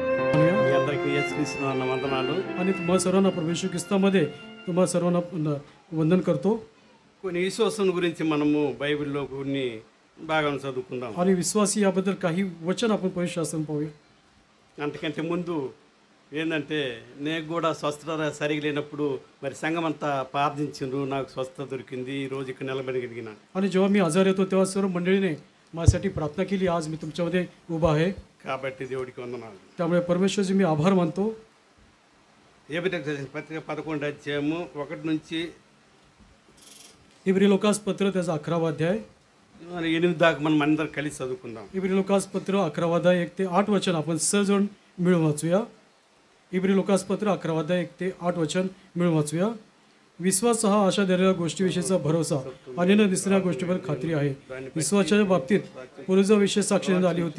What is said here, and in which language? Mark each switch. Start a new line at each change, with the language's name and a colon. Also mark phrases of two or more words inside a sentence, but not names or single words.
Marathi: म्हणूया.
Telugu: మీ అందరికీ యేసుక్రీస్తు నామమున వందనాలు.
Marathi: आणि तुम्हा सर्वांना प्रभू येशू ख्रिस्तामध्ये तुम्हा सर्वांना वंदन करतो.
Telugu: కొన్ని విశ్వాసం గురించి మనము బైబిల్లో కొన్ని భాగం చదువుకుందాం.
Marathi: आणि विश्वासी याबद्दल काही वचन आपण पवित्र शास्त्रात पाहूया.
Telugu: అంతకంటే ముందు ఏంటంటే నేను కూడా స్వస్థత సరిగా లేనప్పుడు మరి సంఘం అంతా ప్రార్థించిండ్రు, నాకు స్వస్థత దొరికింది, ఈ రోజు ఇక్కడ నిలబడగలిగిన.
Marathi: आणि जेव्हा मी आजार येतो तेव्हा सर्व मंडळीने माझ्यासाठी प्रार्थना केली. आज मी तुमच्यामध्ये उभा आहे.
Telugu: కాబట్టి దేవుడికి వందనాలు.
Marathi: त्यामुळे परमेश्वरजी मी आभार मानतो.
Telugu: ఎబ్రిలకు రాసిన పత్రిక 11వ అధ్యాయము 1 నుంచి
Marathi: इब्री लोकास पत्र त्याचा 11वा अध्याय
Telugu: 8 దాకా మనం అందరం కలిసి చదువుకుందాం.
Marathi: इब्री लोकास पत्र 11वा अध्याय 1 ते 8 वचन आपण सहजोड मिळून वाचूया. इब्री लोकास पत्र 11वा अध्याय 1 ते 8 वचन मिळून वाचूया. विश्वास हा आशा धरलेल्या गोष्टीविषयीचा भरोसा आणि न दिसणाऱ्या गोष्टीवर खात्री आहे. विश्वासाच्या बाबतीत पूर्वविषयी साक्ष देण्यात आली होती.